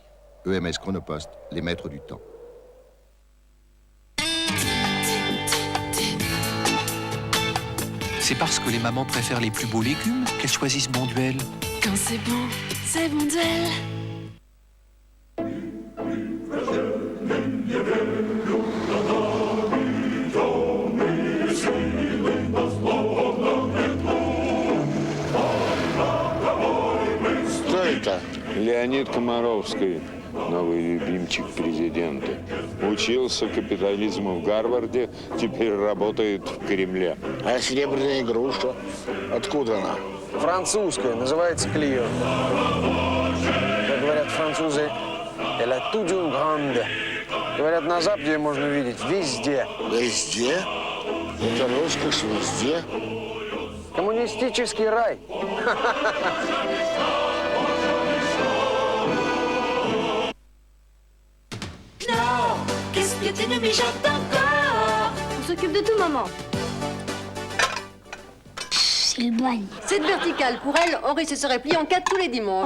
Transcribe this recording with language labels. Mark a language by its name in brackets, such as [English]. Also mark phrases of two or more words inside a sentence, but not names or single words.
[French] EMS Chronopost, les maîtres du temps. C'est parce que les mamans préfèrent les plus beaux légumes qu'elles choisissent Bonduelle. Quand c'est Bonduelle. [Russian] Кто это? Леонид Комаровский, новый любимчик президента. Учился капитализму в Гарварде, теперь работает в Кремле. А серебряная игрушка? Откуда она? Французская, называется Клио. Как говорят французы, [French] elle a tout d'une grande. [Russian] Говорят, на Западе можно увидеть везде. Везде? Это роскошь везде? Коммунистический рай. [French] Non, qu'est-ce que tu nous mijotes encore? On s'occupe de tout, maman. C'est le bagne. Cette verticale, pour elle, Henri se serait plié en quatre tous les dimanches.